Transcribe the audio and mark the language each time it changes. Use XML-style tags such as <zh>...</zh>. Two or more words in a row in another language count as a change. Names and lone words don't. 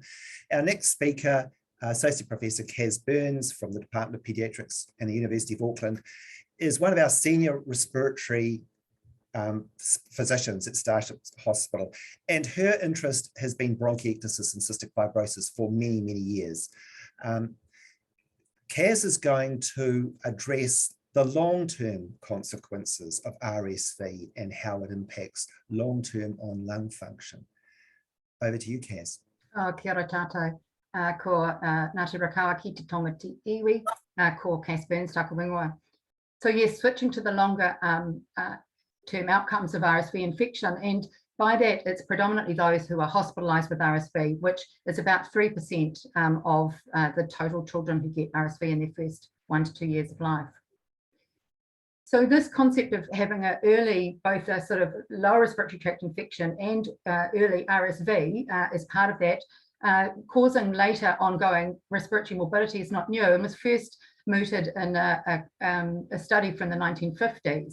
<en>Our next speaker, Associate Professor Kaz Burns from the Department of Paediatrics and the University of Auckland, is one of our senior respiratory physicians at Starship Hospital, and her interest has been bronchiectasis and cystic fibrosis for many, many years. Kaz is going to address the long-term consequences of RSV and how it impacts long-term on lung function. Over to you, Kaz.</en> <mi>Kia ora tātou. Ko Ngāti Rakawa ki te tonga te iwi, ko Kaz Burns tāku ingoa.</mi> <en>So yes, switching to the longer term outcomes of RSV infection, and by that it's predominantly those who are hospitalised with RSV, which is about 3% of the total children who get RSV in their first 1 to 2 years of life. So this concept of having an early, both a sort of lower respiratory tract infection and early RSV as part of that, causing later ongoing respiratory morbidity is not new, and was first mooted in a study from the 1950s.</en>